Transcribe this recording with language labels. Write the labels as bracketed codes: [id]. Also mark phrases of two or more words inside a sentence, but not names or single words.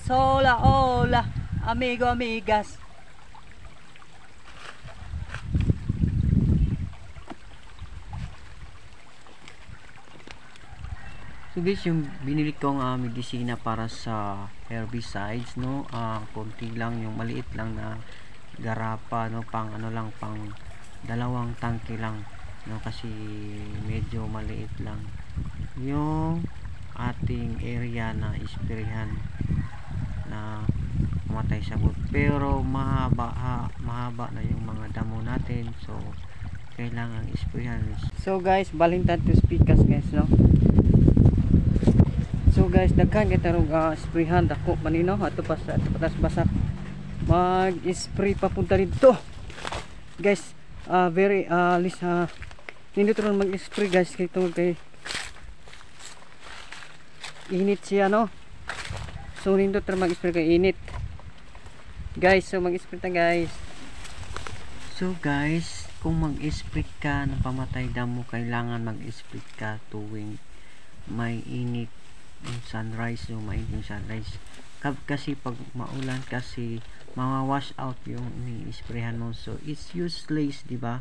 [es] Hola, amigo, amigas. [tl] So guys, yung binili kong medisina para sa herbicides, no, konti lang, yung maliit lang na garapa, no, pang ano lang, pang dalawang tangke lang, no, kasi medyo maliit lang yung ating area na isprehan na mamatay sabot. Pero mahaba na yung mga damo natin, so kailangan isprehan. So guys, balintad to speakers guys, no. [ceb] So guys, daghan kita rog isprehan dako manino ato patas basak mag-spray papunta dito guys. Very nindot ron mag-spray guys kay tungod kay init siya, no. So nindot ron mag-spray kay init guys. So mag-spray ta guys. [tl] So guys, kung mag-spray ka ng pamatay damo, kailangan mag-spray ka tuwing may init yung sunrise, yung mainit yung sunrise. Kasi pag maulan kasi mawawash out yung ini-sprayhan mo, [en] so it's useless, [tl] di ba?